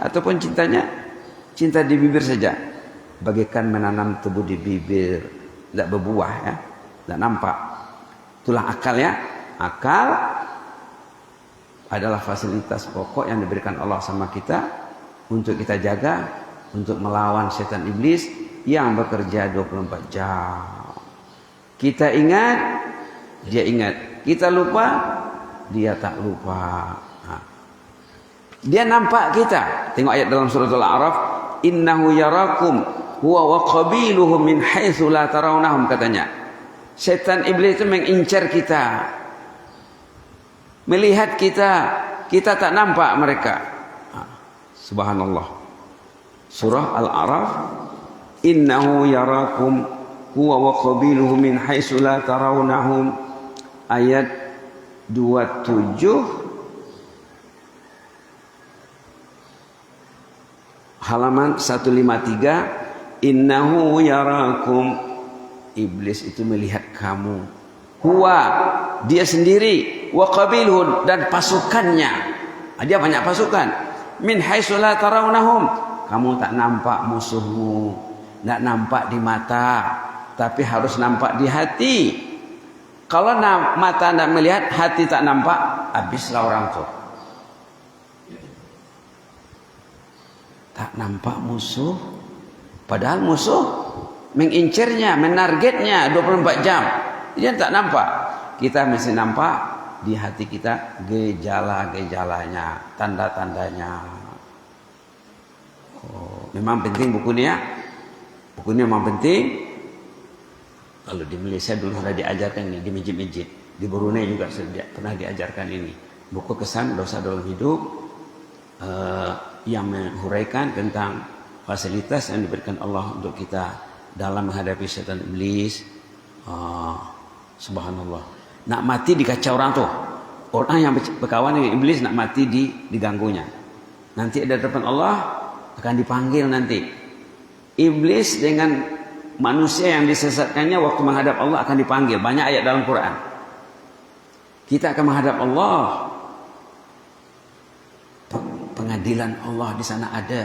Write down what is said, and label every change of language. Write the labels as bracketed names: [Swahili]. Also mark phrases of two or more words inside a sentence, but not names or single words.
[Malay] Ataupun cintanya cinta di bibir saja. Bagaikan menanam tebu di bibir, tidak berbuah ya, tidak nampak. Itulah akal ya. Akal adalah fasilitas pokok yang diberikan Allah sama kita untuk kita jaga, untuk melawan setan iblis yang bekerja 24 jam. Kita ingat, dia ingat. Kita lupa, dia tak lupa. Dia nampak kita. Tengok ayat dalam surah Al-A'raf, [Arabic] إنه يراكم هو وقبيله من حيث لا ترونهم, [Malay] katanya. Setan iblis itu mengincar kita, melihat kita tak nampak mereka. [Arabic] سبحان الله. سورة الأعراف، إنه يراكم هو وقبيله من حيث لا ترونهم, [Malay] ayat 27 halaman 153. [Arabic] إنه يراكم, [Malay] iblis itu melihat kamu, huwa, dia sendiri, [Arabic] وقبيله, [Malay] dan pasukannya. Dia banyak pasukan. [Arabic] من حيث لا ترونهم, [Malay] kamu tak nampak musuhmu, tak nampak di mata, tapi harus nampak di hati. Kalau mata tidak melihat, hati tak nampak, habislah orang tu. Tak nampak musuh, padahal musuh mengincarnya, menargetnya 24 jam. Dia tak nampak. Kita mesti nampak di hati kita gejala-gejalanya, tanda-tandanya. Memang penting buku ini ya. Buku ini memang penting. Kalau di Malaysia dulu sudah diajarkan ini di masjid-masjid. Di Brunei juga sudah pernah diajarkan ini. Buku kesan dosa dalam hidup yang menghuraikan tentang fasilitas yang diberikan Allah untuk kita dalam menghadapi setan iblis. Subhanallah. Nak mati dikacau orang tu. Orang yang berkawan dengan iblis nak mati diganggunya. Nanti ada depan Allah akan dipanggil nanti. Iblis dengan manusia yang disesatkannya waktu menghadap Allah akan dipanggil. Banyak ayat dalam Quran. Kita akan menghadap Allah. Pengadilan Allah di sana ada.